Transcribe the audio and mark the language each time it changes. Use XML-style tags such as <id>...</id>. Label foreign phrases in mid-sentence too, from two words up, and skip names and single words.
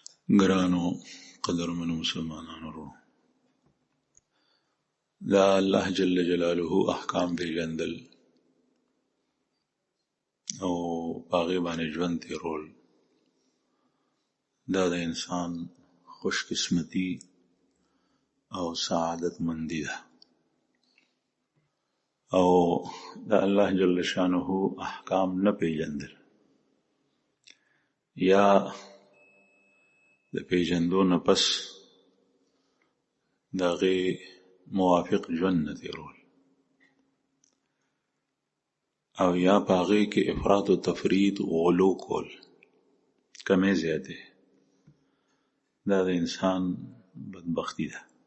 <ps>ګرانو قدرمنو مسلمانانو ورونو، دا الله</ps> <ar>جل جلاله</ar> <ps>احکام پیژندل او باغی باندې ژوند تیرول، دا د انسان خوش قسمتی او سعادت مندی ده. او دا الله</ps> <ar>جل شانه</ar> <ps>احکام نه پیژندل یا د پیژندو نه پس دغه موافق ژوند نه تیرول او یا پاغه کې افراط او تفرید غلو کول، کمې زیاته، دا د انسان بدبختی ده.</ps>